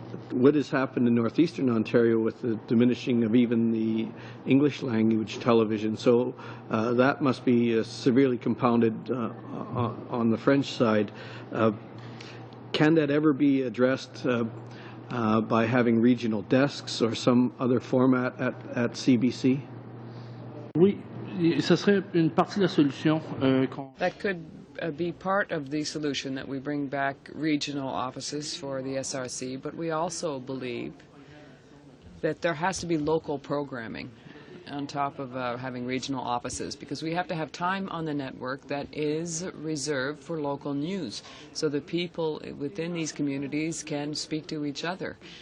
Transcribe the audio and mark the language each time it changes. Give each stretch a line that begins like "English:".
English: What has happened in northeastern Ontario with the diminishing of even the English language television? So that must be severely compounded on the French side. Can that ever be addressed by having regional desks or some other format at CBC?
French: Oui, ce serait une partie de la solution.
English: That could be part of the solution, that we bring back regional offices for the SRC, but we also believe that there has to be local programming on top of having regional offices, because we have to have time on the network that is reserved for local news, so that people within these communities can speak to each other.